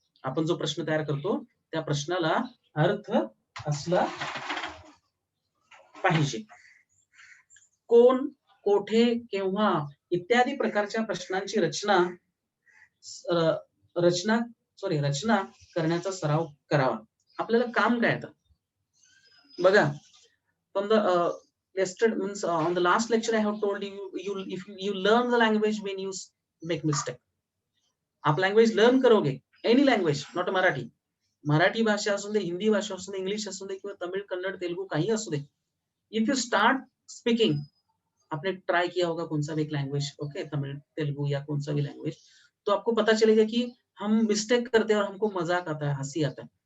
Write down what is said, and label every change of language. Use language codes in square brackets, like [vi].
[mr] आपण जो प्रश्न तयार करतो त्या प्रश्नाला अर्थ असला पाहिजे. कोण, कोठे, केव्हा इत्यादी प्रकारच्या प्रश्नांची रचना करण्याचा सराव करावा. आपल्याला काम काय आता? [en] बघा, from the yesterday means on the last lecture I have told you if you learn the language when you make mistake. [hi] आप लँग्वेज लर्न करोगे, [en] Any language not Marathi. [mr] Marathi भाषा असू दे, हिंदी भाषा असू दे, इंग्लिश असू दे किंवा तमिळ, कन्नड, तेलुगू काही असू दे. [en] if you start speaking, [hi] आपने ट्राई किया होगा कौन सा भी एक लैंग्वेज, ओके, तमिल, तेलुगु या कौन सा भी लैंग्वेज, तो आपको पता चलेगा कि हम मिस्टेक करते हैं और हमको मजाक आता है, हंसी आता है.